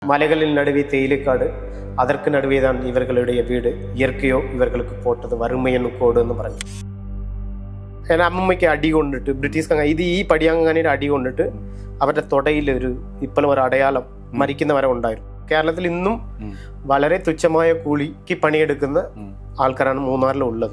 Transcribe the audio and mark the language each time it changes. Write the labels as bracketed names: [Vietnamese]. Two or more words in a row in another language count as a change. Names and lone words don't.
[Tamil] மலைகளின் நடுவே தேயிலைக்காடு, அதற்கு நடுவேதான் இவர்களுடைய வீடு, இயற்கையோ இவர்களுக்கு போட்டது [Malayalam] വറുമയെന്ന് കോടെന്ന് പറഞ്ഞു. ഞാൻ അമ്മമ്മയ്ക്ക് അടി കൊണ്ടിട്ട് ബ്രിട്ടീഷ് ഇത് ഈ പടിയാങ്ങാനിയുടെ അടി കൊണ്ടിട്ട് അവരുടെ തൊടയിൽ ഇപ്പോഴും ഒരു അടയാളം മരിക്കുന്നവരെ ഉണ്ടായിരുന്നു. കേരളത്തിൽ ഇന്നും വളരെ തുച്ഛമായ കൂലിക്ക് പണിയെടുക്കുന്ന ആൾക്കാരാണ് മൂന്നാറിലുള്ളത്.